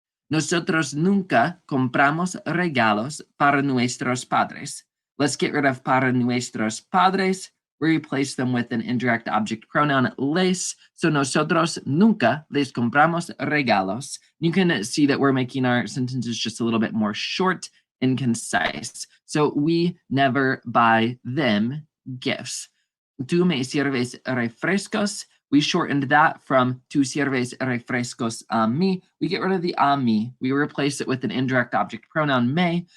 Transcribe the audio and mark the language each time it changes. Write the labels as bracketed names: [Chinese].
[Spanish] Nosotros nunca compramos regalos para nuestros padres. [English] Let's get rid of [Spanish] para nuestros padres. [English] We replace them with an indirect object pronoun les. [Spanish] So nosotros nunca les compramos regalos. [English] You can see that we're making our sentences just a little bit more short and concise. So we never buy them gifts. [Spanish] Tú me sirves refrescos. [English] We shortened that from [Spanish] tu sirves refrescos a mí. [English] We get rid of the [Spanish] a mí. [English] We replace it with an indirect object pronoun me.